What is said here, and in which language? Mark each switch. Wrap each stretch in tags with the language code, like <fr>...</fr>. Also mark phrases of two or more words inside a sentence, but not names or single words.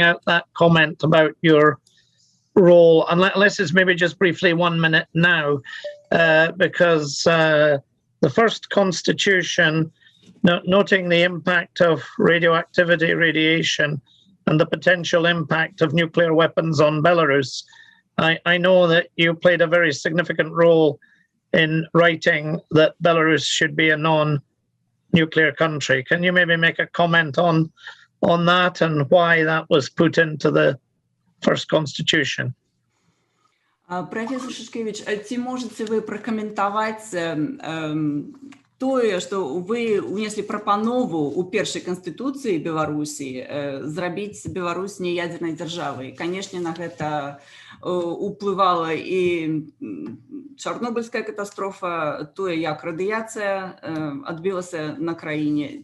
<en>out that comment about your role, unless it's maybe just briefly 1 minute now, because the first constitution, noting the impact of radioactivity, radiation, and the potential impact of nuclear weapons on Belarus, I know that you played a very significant role in writing that Belarus should be a non-nuclear country. Can you maybe make a comment on that and why that was put into the first constitution?</en> <be>Профессор Шишкевич, ці можете вы пракаментаваць тое, што вы унеслі прапанову ў першай канстытуцыі Беларусі зрабіць Беларусь не ядзернай дзяржавай. Канешне, на гэта уплывала і Чарнобыльская катастрофа, тое, як радыяцыя адбілася на краіне.</be>